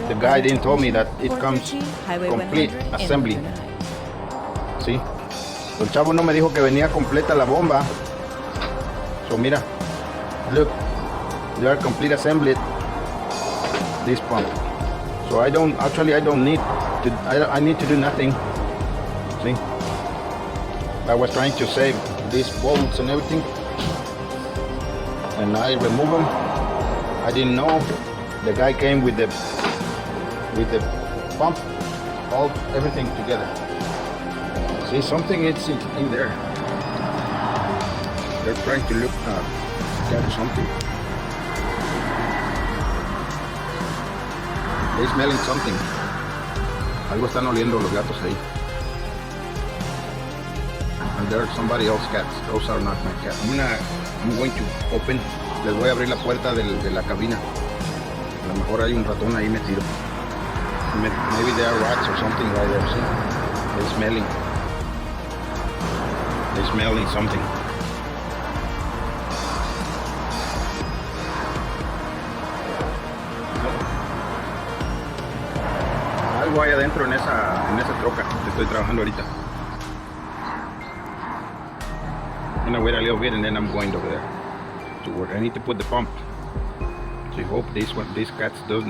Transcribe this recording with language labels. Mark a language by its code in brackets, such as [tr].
[en] The guy didn't tell me that it comes complete assembly. [es] ¿Sí? El chavo no me dijo que venía completa la bomba. [en] So [es] mira, [en] look, they are complete assembled, this pump. So I don't need to, I need to do nothing. See? I was trying to save these bolts and everything, and I remove them. I didn't know the guy came with the pump, all everything together. See, something is in there. They're trying to look at something. They're smelling something. [es] Algo están oliendo los gatos ahí. [en] And there's somebody else's cats. Those are not my cats. I'm going to open. [es] Les voy a abrir la puerta de la cabina. A lo mejor hay un ratón ahí metido. [en] Maybe there are rats or something right there. See? They're smelling. They're smelling something. [es] Algo hay adentro en esa troca que estoy trabajando ahorita. [en] I'm gonna wait a little bit and then I'm going over there to work. I need to put the pump. So I hope these cats